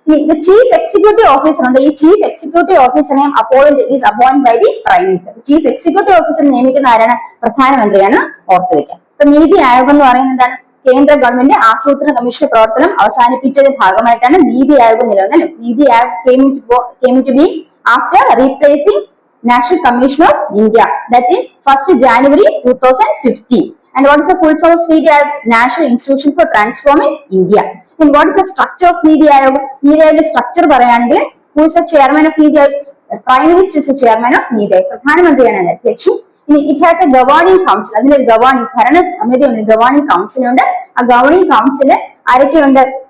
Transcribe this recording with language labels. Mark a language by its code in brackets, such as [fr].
[en] The chief executive officer ഉണ്ട്. ഈ chief executive ഓഫീസറെ appointed by the prime minister. [ml] Chief executive officer നിയമിക്കുന്ന ആരാണ്? പ്രധാനമന്ത്രിയാണ് ഓർത്തു വെക്കുക. അപ്പൊ നീതി ആയോഗ് എന്ന് പറയുന്നത് എന്താണ്? കേന്ദ്ര ഗവൺമെന്റ് ആസൂത്രണ കമ്മീഷൻ പ്രവർത്തനം അവസാനിപ്പിച്ചതിന്റെ ഭാഗമായിട്ടാണ് നീതി ആയോഗ് നിലവിൽ. [en] Niti Aayog came to be after replacing National Commission of India, that is 1st January 2015. And what is the full form of Niti Aayog? National Institution for Transforming India. And what is the structure of Niti Aayog? Niti Aayog structure പറയാണെങ്കിൽ, who is the chairman of Niti Aayog? Prime Minister is the chairman of Niti Aayog. [ml] പ്രധാനമന്ത്രിയാണ് അധ്യക്ഷൻ. ഇനി [en] it has a governing council. [ml] അതിനൊരു ഭരണ സമിതി ഉണ്ട്, governing council ഉണ്ട്. ആ ഗവേണിംഗ് കൗൺസിൽ ആരൊക്കെയുണ്ട്?